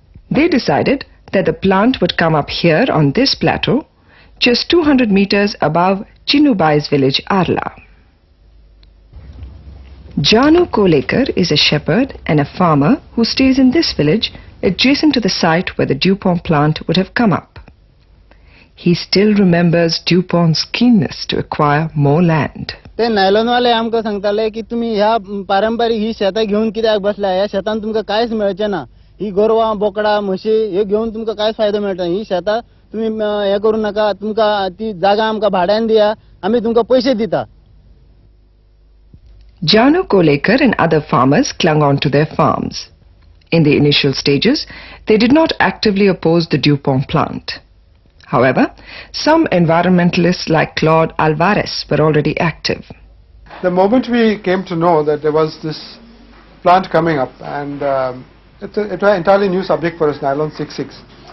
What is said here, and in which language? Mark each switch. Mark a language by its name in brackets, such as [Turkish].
[English] They decided that the plant would come up here on this plateau, just 200 meters above Chinubai's village Arla. Janu Kolekar is a shepherd and a farmer who stays in this village adjacent to the site where the Dupont plant would have come up. He still remembers Dupont's keenness to acquire more land. [Goan Konkani] ते nylon वाले आमकां सांगताले की तुम्ही ह्या पारंपरिक ही शेतां घेऊन कित्याक बसल्या ह्या शेतान तुमकां कांयच मेळचे ना ही गोरवां बोकडां म्हशी हे घेऊन तुमकां कांयच फायदो मेळटा ही शेतां तुम्ही हे करू नका तुमकां ती जागा आमकां भाड्यान दिया आम्ही तुमकां पैसे दिता. [English] Janu Kolekar and other farmers clung on to their farms. In the initial stages, they did not actively oppose the Dupont plant. However, some environmentalists like Claude Alvarez were already active. The moment we came to know that there was this plant coming up, and it was an entirely new subject for us, Nylon 66.